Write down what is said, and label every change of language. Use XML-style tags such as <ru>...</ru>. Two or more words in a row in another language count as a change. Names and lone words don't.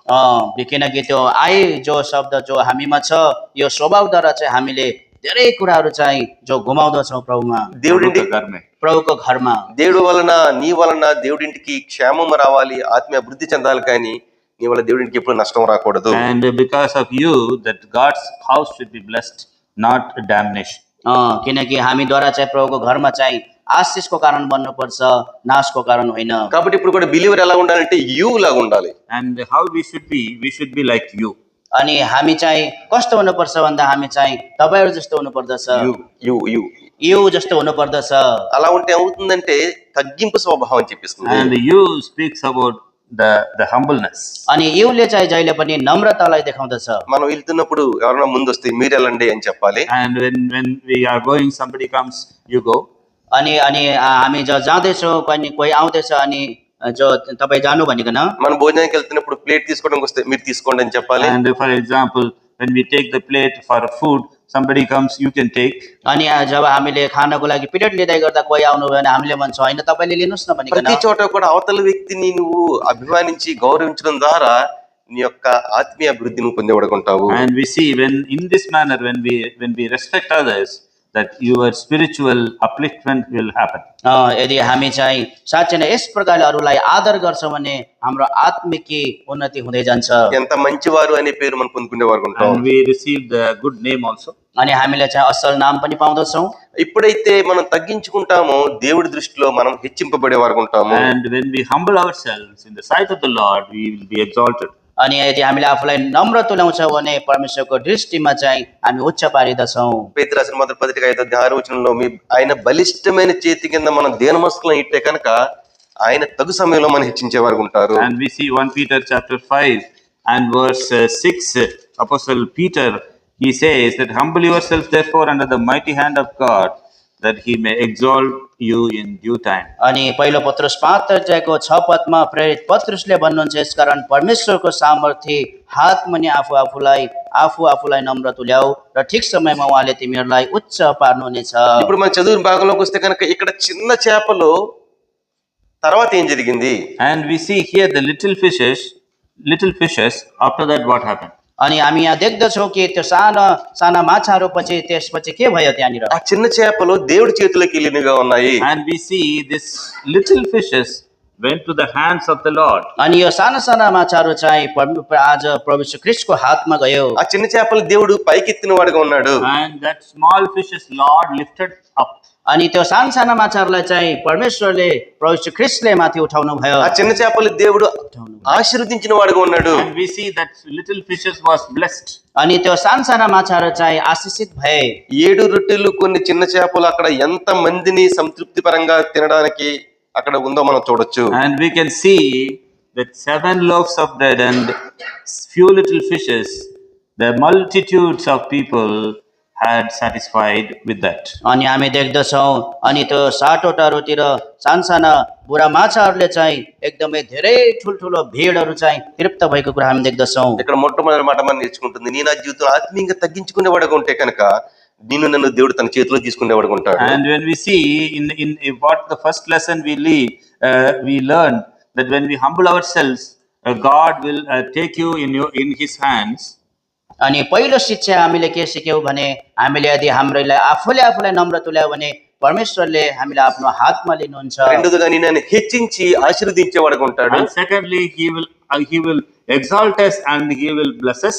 <ne>किनकि त्यो आई जो शब्द जो हामीमा छ यो स्वभावद्वारा चाहिँ हामीले धेरै कुराहरू चाहिँ जो गुमाउँदछौँ प्रभुमा,</ne> <te>దేవుడింటి</te> <ne>प्रभुको घरमा।</ne> <te>దేవుడు వలన నీ వలన దేవుడింటికి క్షేమం రావాలి, ఆత్మీయ అభివృద్ధి చెందాలి, కానీ నీ వల్ల దేవుడింటికి ఎప్పుడు నష్టం రాకూడదు.</te> <en>And because of you, that God's house should be blessed, not damnation.</en> <ne>किनकि हामीद्वारा चाहिँ प्रभुको घरमा चाहिँ आशिषको कारण बन्नुपर्छ, नाशको कारण होइन।</ne> <te>కాబట్టి ఇప్పుడు కూడా బిలీవర్ ఎలా ఉండాలంటే యు లాగా ఉండాలి.</te> <en>And how we should be like you.</en> <ne>अनि हामी चाहिँ कस्तो हुनुपर्छ भन्दा हामी चाहिँ तपाईहरु जस्तो हुनुपर्दछ, यु जस्तो हुनुपर्दछ।</ne> <te>అలా ఉంటే ఏమవుతుందంటే తగ్గింపు స్వభావం చూపిస్తుంది.</te> <en>And you speaks about the humbleness.</en> <ne>अनि इउले चाहिँ जहिले पनि नम्रतालाई देखाउँदछ।</ne> <te>మనం వెళ్తున్నప్పుడు ఎవరైనా ముందు వస్తే మీరు వెళ్ళండి అని చెప్పాలి.</te> <en>And when we are going, somebody comes, you go.</en> <ne>अनि अनि हामी जाँदैछौँ, कोही आउँदैछ अनि जो तपाईँ जानु भनिकन,</ne> <te>మనం భోజనానికి వెళ్తున్నప్పుడు ప్లేట్ తీసుకోవడానికి వస్తే మీరు తీసుకోండి అని చెప్పాలి.</te> <en>And for example, when we take the plate for food, somebody comes, you can take.</en> <ne>अनि जब हामीले खानको लागि प्लेट लिँदै गर्दा कोही आउनु भयो भने हामीले भन्छौँ होइन तपाईँले लिनुहोस् न भनिकन।</ne> <te>ప్రతి చోట కూడా అవతల వ్యక్తిని నువ్వు అభిమానించి గౌరవించడం ద్వారా నీ యొక్క ఆత్మీయ అభివృద్ధి నువ్వు పొందేవాడుకుంటావు.</te> <en>And we see when in this manner, when we respect others, that your spiritual upliftment will happen.</en> <ne>यदि हामी चाहिँ साँच्चै नै यस प्रकारले अरूलाई आदर गर्छौँ भने हाम्रो आत्मिक उन्नति हुँदै जान्छ।</ne> <te>ఎంత మంచివారు అనే పేరు మనం పొందుకునేవాడుకుంటాం.</te> <en>And we receive the good name also.</en> <ne>अनि हामीले चाहिँ असल नाम पनि पाउँदछौँ।</ne> <te>ఎప్పుడైతే మనం తగ్గించుకుంటామో దేవుడి దృష్టిలో మనం హెచ్చింపబడేవాడుకుంటాము.</te> <en>And when we humble ourselves in the sight of the Lord, we will be exalted.</en> <ne>अनि यदि हामीले आफूलाई नम्र तुल्याउँछौँ भने परमेश्वरको दृष्टिमा चाहिँ हामी उच्च पारिदछौँ।</ne> <te>పేతురు రాసిన మొదటి పత్రిక 5:6 మీ ఆయన బలిష్టమైన చేతి కింద మనం దేనమస్కులను ఇట్టే కనుక ఆయన తగు సమయంలో మనం హెచ్చించేవారు ఉంటారు.</te> <en>And we see 1 Peter chapter 5 and verse 6, Apostle Peter, he says that humble yourself therefore under the mighty hand of God, that he may exalt you in due time.</en> <ne>अनि पहिलो पत्रुस 5:6 पदमा प्रेरित पत्रुसले भन्नुहुन्छ यसकारण परमेश्वरको सामर्थ्य हातमा नि आफूलाई नम्र तुल्याऊ र ठिक समयमा उहाँले तिमीहरूलाई उच्च पार्नुहुनेछ।</ne> <te>ఇప్పుడు మన చదువు భాగంలోకి వస్తే కనుక ఇక్కడ చిన్న చేపలు తర్వాత ఏం జరిగింది?</te> <en>And we see here the little fishes, after that what happened?</en> <ne>अनि हामी यहाँ देख्दछौँ कि त्यो साना माछाहरू त्यसपछि के भयो त्यहाँनिर?</ne> <te>ఆ చిన్న చేపలు దేవుడి చేతిలోకి వెళ్ళినగా ఉన్నాయి.</te> <en>And we see this little fishes went to the hands of the Lord.</en> <ne>अनि यो साना माछाहरू चाहिँ आज प्रभु यीशु ख्रीष्टको हातमा गयो।</ne> <te>ఆ చిన్న చేపలు దేవుడు పైకెత్తిన వాడుగా ఉన్నాడు.</te> <en>And that small fishes Lord lifted up.</en> <ne>अनि त्यो साना माछाहरूलाई चाहिँ परमेश्वरले प्रभु यीशु ख्रीष्टले माथि उठाउनु भयो।</ne> <te>ఆ చిన్న చేపలు దేవుడు ఆశీర్వదించిన వాడుగా ఉన్నాడు.</te> <en>And we see that little fishes was blessed.</en> <ne>अनि त्यो साना माछाहरू चाहिँ आशीषित भए।</ne> <te>7 రొట్టెలు కొన్ని చిన్న చేపలు అక్కడ ఎంత మందిని సంతృప్తి పరంగా తినడానికి అక్కడ ఉందో మనం చూడొచ్చు.</te> <en>And we can see that 7 loaves of bread and few little fishes, the multitudes of people had satisfied with that.</en> <ne>अनि हामी देख्दछौँ अनि त्यो 7वटा रोटी र साना बुढा माछाहरूले चाहिँ एकदमै धेरै ठुल्ठुलो भिडहरू चाहिँ तृप्त भएको कुरा हामी देख्दछौँ।</ne> <te>ఇక్కడ మొట్టమొదటి మాట మనం నేర్చుకుంటుంది నీ నా జీవితం ఆత్మీయంగా తగ్గించుకునేవాడుగా ఉంటే కనుక నిన్ను నన్ను దేవుడు తన చేతిలో తీసుకునేవాడుగా ఉంటాడు.</te> <en>And when we see in what the first lesson we learn that when we humble ourselves, God will take you in his hands.</en> <ne>अनि पहिलो शिक्षा हामीले के सिक्यौँ भने हामीले यदि आफूलाई नम्र तुल्यायो भने परमेश्वरले हामीलाई आफ्नो हातमा लिनुहुन्छ।</ne> <te>రెండోదిగా నిన్ను హెచ్చించి ఆశీర్వదించేవాడుగా ఉంటాడు.</te> <en>And secondly, he will exalt us and he will bless us.</en>